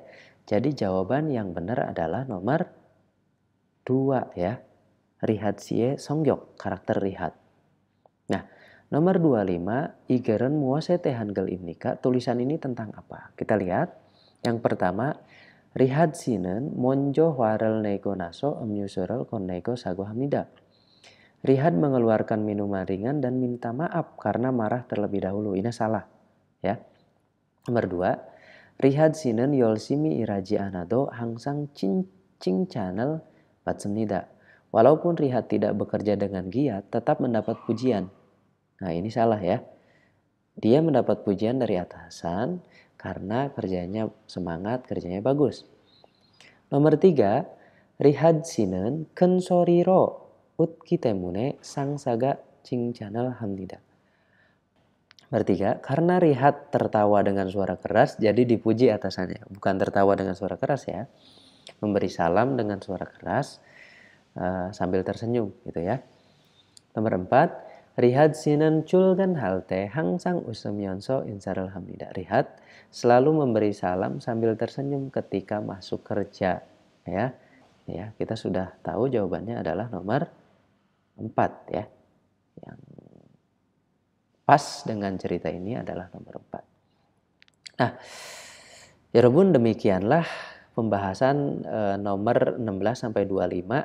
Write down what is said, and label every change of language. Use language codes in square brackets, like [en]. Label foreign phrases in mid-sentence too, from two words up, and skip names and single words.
[id] Jadi jawaban yang benar adalah nomor 2 ya. Rihat Sie Songyok, karakter Rihat. Nah, nomor 25, [ko] 이 글은 무엇에 대한 글입니까, [id] tulisan ini tentang apa? Kita lihat. Yang pertama, Rihat [ko] 씨는 먼저 화를 내고 나서 음료수를 건네고 사과합니다. [id] Rihat mengeluarkan minuman ringan dan minta maaf karena marah terlebih dahulu. Ini salah, ya. Nomor 2, Rihat [ko] 씨는 열심히 일하지 않아도 항상 칭찬을 받습니다. [id] Walaupun Rihat tidak bekerja dengan giat, tetap mendapat pujian. Nah, ini salah ya. Dia mendapat pujian dari atasan karena kerjanya semangat, kerjanya bagus. Nomor 3, Rihat [ko] 씨는 큰 소리로 웃기 때문에 상사가 칭찬을 합니다. [id] Nomor 3, karena Rihat tertawa dengan suara keras, jadi dipuji atasannya. Bukan tertawa dengan suara keras ya. Memberi salam dengan suara keras sambil tersenyum gitu ya. Nomor 4, Rihat [ko] 씨는 출근할 때 항상 웃으면서 인사를 합니다. [id] Rihat selalu memberi salam sambil tersenyum ketika masuk kerja. Ya, kita sudah tahu jawabannya adalah nomor 4 ya. Yang pas dengan cerita ini adalah nomor 4. [ko] Nah, 여러분 [id] demikianlah pembahasan nomor 16 sampai 25.